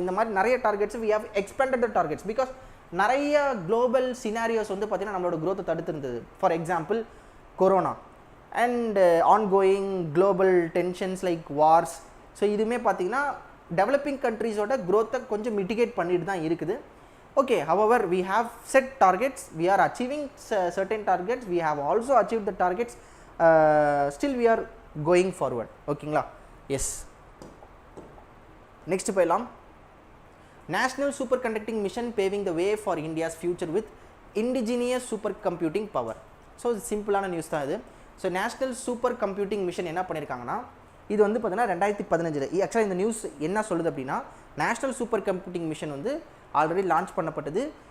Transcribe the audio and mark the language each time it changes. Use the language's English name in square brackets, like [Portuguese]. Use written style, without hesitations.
[Tamil] இந்த மாதிரி நிறைய targets [English] we have expanded the targets because [Tamil] நிறைய குளோபல் சினாரியோஸ் வந்து பார்த்தீங்கன்னா நம்மளோட க்ரோத்தை தடுத்திருந்தது. [English] For example corona and ongoing global tensions like wars. [Tamil] So இதுவுமே பார்த்தீங்கன்னா டெவலப்பிங் கண்ட்ரீஸோட க்ரோத்தை கொஞ்சம் மிட்டிகேட் பண்ணிட்டு தான் இருக்குது. [English] Okay, however we have set targets, we are achieving certain targets, we have also achieved the targets, still we are going forward. [Tamil] ஓகேங்களா? S, next போயிடலாம். [English] National super conducting mission paving the way for India's future with indigenous super computing power. [Tamil] So சிம்பிளான news தான் இது. So national super computing mission என்ன பண்ணியிருக்காங்கன்னா, இது வந்து பார்த்தீங்கன்னா 2015. ஆக்சுவலாக இந்த நியூஸ் என்ன சொல்லுது அப்படின்னா, நேஷ்னல் சூப்பர் கம்ப்யூட்டிங் மிஷன் வந்து ஆல்ரெடி லான்ச் பண்ணப்பட்டது.